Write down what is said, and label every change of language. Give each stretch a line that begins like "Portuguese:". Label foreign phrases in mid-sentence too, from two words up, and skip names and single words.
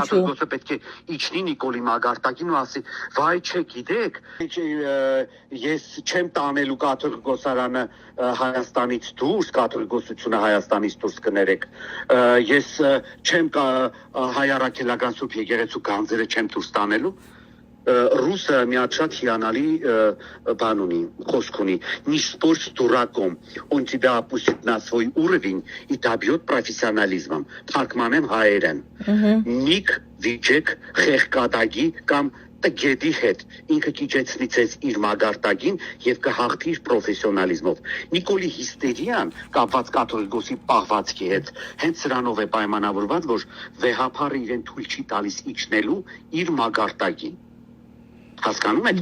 Armenian: Կաթողիկոսը պետք է իջնի Նիկոլի Մագարտակին ու ասի, վայ չէ, գիտեք, ես չեմ տանելու կաթողիկոսարանը Հայաստանից դուրս, կաթողիկոսությունը Հայաստանից դուրս կներեք, ես չեմ հայ առաքելական Սուրբ եկեղեցու գանձերը չեմ դուրս տանելու։ Ռուսը մի հատ շատ հիանալի բան ունի, խոսք ունի,
Russian: «Не спорь с дураком, он тебя опустит на свой уровень и добьет профессионализмом»,
Armenian: թարգմանեմ հայերեն։ Նիկ վիճեք խեղկատագի կամ տգետի հետ ինքը կիջեցնի ձեզ իր մագարտագին եւ կհաղթի իր պրոֆեսիոնալիզմով։ Նիկոլի հիստերիան կապված կաթողիկոսի պահվածքի հետ հենց սրանով է պայմանավորված, որ վեհափարը իրեն թույլ չի տալիս իջնելու իր մագարտագին։ Հասկանում եք։